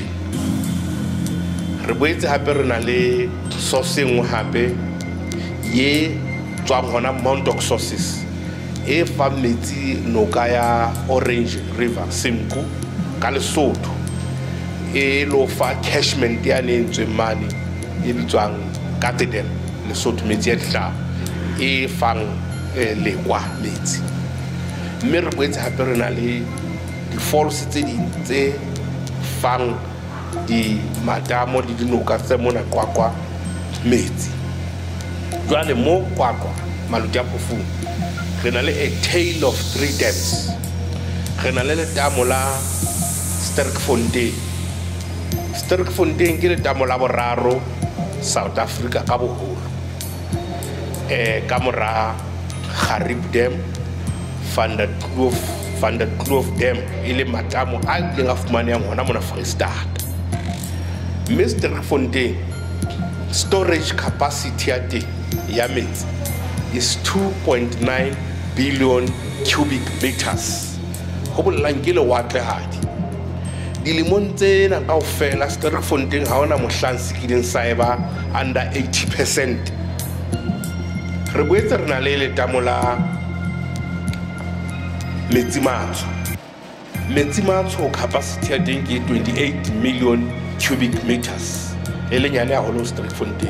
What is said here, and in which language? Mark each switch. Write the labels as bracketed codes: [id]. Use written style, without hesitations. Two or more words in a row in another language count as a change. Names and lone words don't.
[st] Re boetse hape re na le source engwe hape ye tswang hona Mount of Sources e fa metsi noka ya Orange River Semku ka Lesotho, e lo fa catchment ya nentswe mane e bitswang Katedel Lesotho, metsi ya dihlaba e fang lekwa metsi. Mme re boetse hape re na le di-falls tse ding tse fang di matamo le dinoka tse mona Qwaqwa metsi. Jwale mo Qwaqwa Maluti a phofu re na le [en] a tale of 3 dams. [st] Re na le letamo la Sterkfontein. Sterkfontein ke letamo la boraro South Africa ka boholo, ka mora Gariep Dam, Van der Kloof Dam e le matamo a ileng a fumanehang hona mona Foreisetata. Mme Sterkfontein [en] storage capacity [st] ya teng ya metsi [en] is 2.9 billion cubic meters. [st] Ho bolelang ke lewatlehadi. Dilemong tsena kaofela Sterkfontein ha hona mohlang se kileng sa eba [en] under 80%. [st] Re boetse re na le letamo la Metsimatsho capacity ya teng ke [en] 28 million cubic meters, [st] e le nyane haholo Sterkfontein.